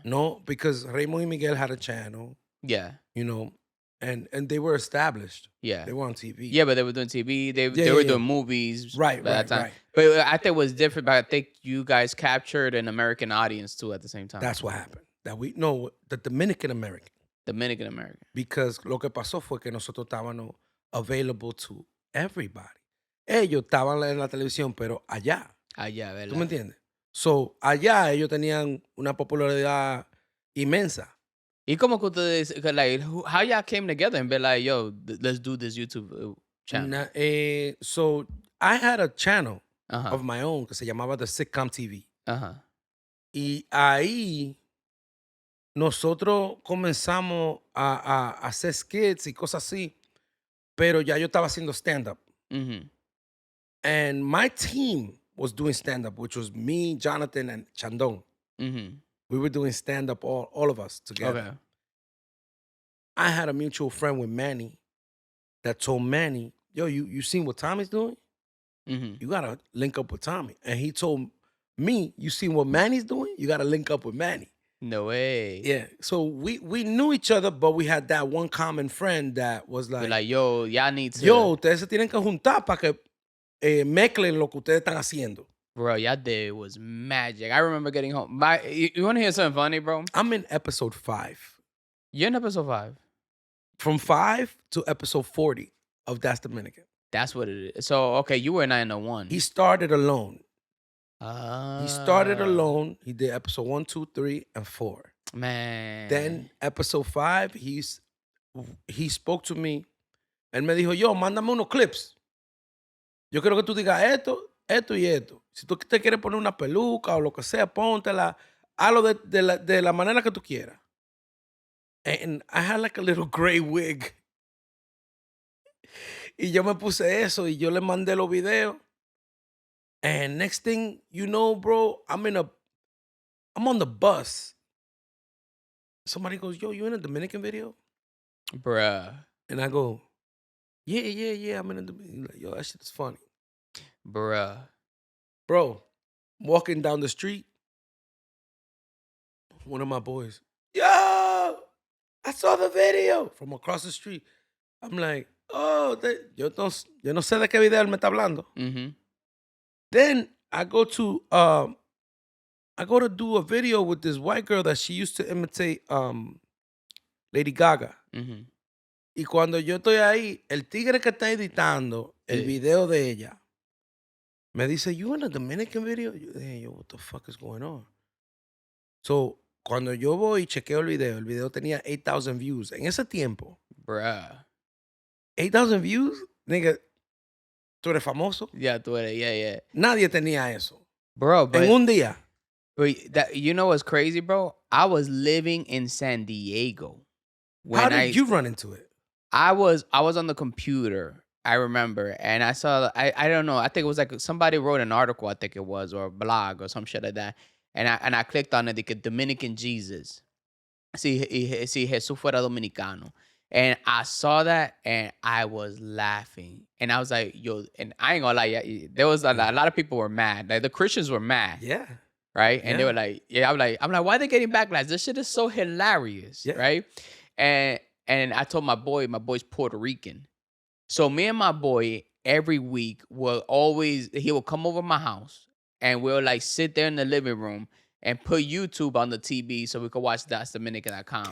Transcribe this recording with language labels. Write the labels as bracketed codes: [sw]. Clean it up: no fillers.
[en] No, because Raymond y Miguel had a channel. Yeah. You know, and they were established. Yeah. They were on TV. Yeah, but they were doing TV. They were doing movies. Right, that time. Right. But I think it was different, but I think you guys captured an American audience too at the same time. That's what happened. The Dominican-American. Dominican-American. [es] Because lo que pasó fue que nosotros estábamos [en] available to everybody. [es] Ellos estaban en la televisión, pero allá. Allá, ¿verdad? ¿Tú me entiendes? So, allá ellos tenían una popularidad inmensa. ¿Y cómo que ustedes, [en] like, how y'all came together and be like, yo, let's do this YouTube channel? So, I had a channel of my own [es] que se llamaba [en] The Sitcom TV. Ajá. [es] Y ahí nosotros comenzamos a hacer skits y cosas así, pero ya yo estaba haciendo stand-up. Mm-hmm. [en] And my team was doing stand-up, which was me, Jonathan, and Chandon. Mm-hmm. We were doing stand-up, all of us together. Okay. I had a mutual friend with Manny that told Manny, yo, you seen what Tommy's doing? Mm-hmm. You gotta link up with Tommy. And he told me, you seen what Manny's doing? You gotta link up with Manny. No way. Yeah. So we knew each other, but we had that one common friend that was Be like, like, yo, y'all need to. [es] yo, ustedes se tienen que juntar para que mezclen lo que ustedes están haciendo. [en] Bro, y'all did was magic. I remember getting home. You want to hear something funny, bro? I'm in episode 5. You're in episode 5. From 5 to episode 40 of That's Dominican. That's what it is. So, okay, you were 901. He started alone. Ah. He started alone. He did episode 1, 2, 3, and 4. Man. Then episode 5, he spoke to me. [es] Él me dijo, yo, mándame unos clips. Yo quiero que tú digas esto, esto y esto. Si tú te quieres poner una peluca o lo que sea, póntela. Hazlo de la manera que tú quieras. [en] And I had like a little gray wig. [es] Y yo me puse eso y yo le mandé los videos. [en] And next thing you know, bro, I'm on the bus. Somebody goes, yo, you in a Dominican video? Bruh. And I go, yeah, I'm in a Dominican. Like, yo, that shit is funny. Bruh. Bro, walking down the street, one of my boys, yo, I saw the video from across the street. I'm like, oh, [es] yo no sé de qué video él me está hablando. Mm-hmm. [en] Then I go to do a video with this white girl that she used to imitate Lady Gaga. Mm-hmm. [es] Y cuando yo estoy ahí, el tigre que está editando el video de ella me dice, [en] you in a Dominican video? [es] Yo dije, [en] yo, what the fuck is going on? [es] So, cuando yo voy y chequeo el video tenía 8,000 views. En ese tiempo, [en] Bruh. [es] 8,000 views, nigga, tú eres famoso. Yeah, tú eres, yeah. Nadie tenía eso. [en] Bro, but, [es] en un día. [en] But that, you know what's crazy, bro? I was living in San Diego. How did you run into it? I was on the computer, I remember, and I saw, I don't know, I think it was like somebody wrote an article, I think it was, or a blog or some shit like that, and I clicked on it, like Dominican Jesus. [es] Si Jesús fuera dominicano. [en] And I saw that, and I was laughing. And I was like, yo, and I ain't gonna lie, there was a lot of people were mad. Like, the Christians were mad. Yeah. Right? And they were like, yeah, I'm like, why are they getting backlash? This shit is so hilarious. Yeah. Right? And I told my boy's Puerto Rican. So me and my boy, every week, he will come over my house, and we'll like sit there in the living room and put YouTube on the TV so we could watch ThatsDominican.com.